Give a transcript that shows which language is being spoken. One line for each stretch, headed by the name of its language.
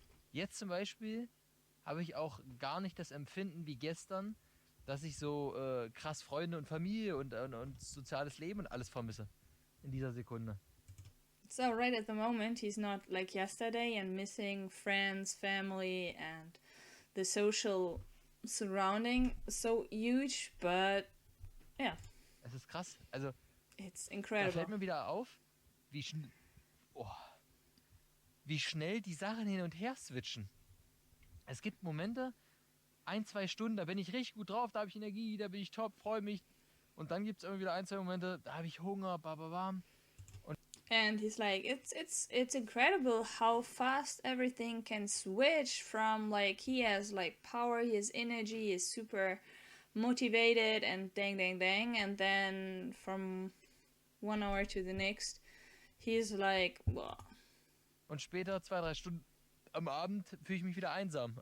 German: Jetzt zum Beispiel habe ich auch gar nicht das Empfinden wie gestern, dass ich so krass Freunde und Familie und soziales Leben und alles vermisse. In dieser Sekunde.
English: So right at the moment, he's not like yesterday and missing friends, family, and the social surrounding so huge, but yeah,
German: Es ist krass. Also,
English: it's
German: da
English: incredible.
German: fällt mir wieder auf, wie schnell die Sachen hin und her switchen. Es gibt Momente, 1-2 Stunden, da bin ich richtig gut drauf, da habe ich Energie, da bin ich top, freue mich. Und dann gibt es immer wieder 1-2 Momente, da habe ich Hunger, bababam.
English: And he's like, it's incredible how fast everything can switch from, like, he has like power, he has energy, he's super motivated and dang, and then from 1 hour to the next, he's like, wow.
German: Und später, 2-3 Stunden am Abend, fühle ich mich wieder einsam.